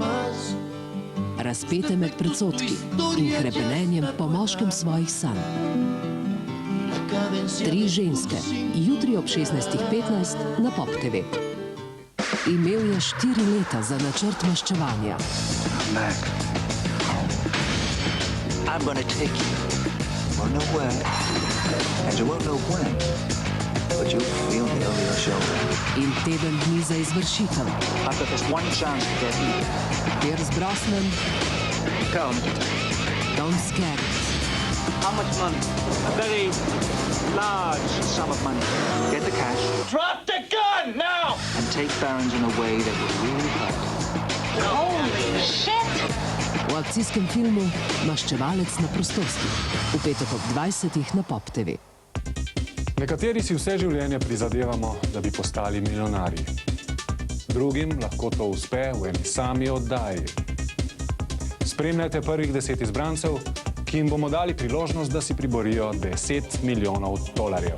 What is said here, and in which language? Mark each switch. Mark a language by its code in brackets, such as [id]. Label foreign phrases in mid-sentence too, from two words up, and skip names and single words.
[sl] Razpete med predsodki in hrepenenjem po moškem svojih sanj. 3 ženske, jutri ob 16:15 na Pop TV. Imel je 4 leta za načrt maščevanja. [en] I'm gonna take you. Won't know where, and you won't know when, but you'll feel me over your shoulder. [sl] In teden dni za izvršitev. [en] I've got this one chance to get you. Pierce Brosnan, Come. Tom Skerritt. How much money? A very large sum of money. Get the cash. Drop the gun now! And take Barons in a way that will really hurt. Holy shit! [sl] V akcijskem filmu Maščevalec na prostosti. V petek ob 20 na Pop TV. Nekateri si vse življenje prizadevamo, da bi postali milijonarji. Drugim lahko to uspe v eni sami oddaji. Spremljajte prvih 10 izbrancev, ki jim bomo dali priložnost, da si priborijo 10 milijonov dolarjev.